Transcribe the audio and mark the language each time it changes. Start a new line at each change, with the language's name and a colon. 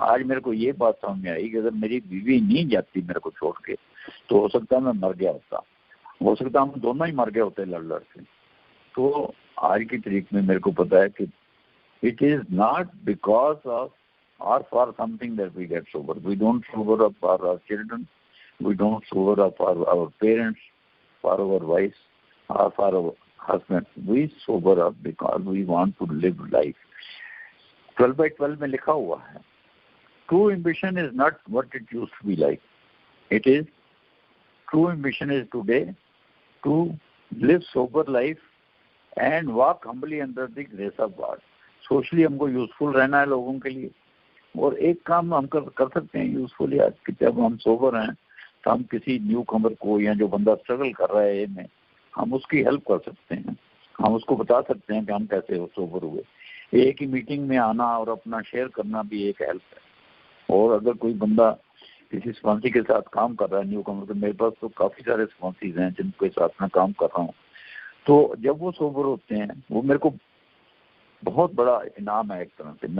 Hindi: आज मेरे को ये बात समझ में आई कि अगर मेरी बीवी नहीं जाती मेरे को छोड़ के, तो हो सकता है मैं मर गया होता, हो सकता है हम दोनों ही मर गए होते लड़ लड़ के। तो आज की तारीख में मेरे को पता है कि
English: It is not because of or for something that we get sober. We don't sober up for our children, we don't sober up for our parents, for our wives, or for our husbands. We sober up because we want to live life. 12/12
Hindi: में लिखा हुआ है,
English: true ambition is not what it used to be like. It is, true ambition is today to live sober life and walk humbly under the grace of God.
Hindi: Socially हमको useful रहना है लोगों के लिए, और एक काम हम कर सकते हैं यूजफुल यार कि जब हम सोबर हैं तो हम किसी न्यू कमर को या जो बंदा स्ट्रगल कर रहा है में, हम उसकी हेल्प कर सकते हैं, हम उसको बता सकते हैं कि हम कैसे सोबर हुए। एक ही मीटिंग में आना और अपना शेयर करना भी एक हेल्प है। और अगर कोई बंदा किसी स्पॉन्सी के साथ काम कर रहा है न्यू कमर, तो मेरे पास तो काफ़ी सारे स्पॉन्सीज हैं जिनके साथ मैं काम कर रहा हूँ, तो जब वो सोबर होते हैं वो मेरे को बहुत बड़ा इनाम है एक तरह से।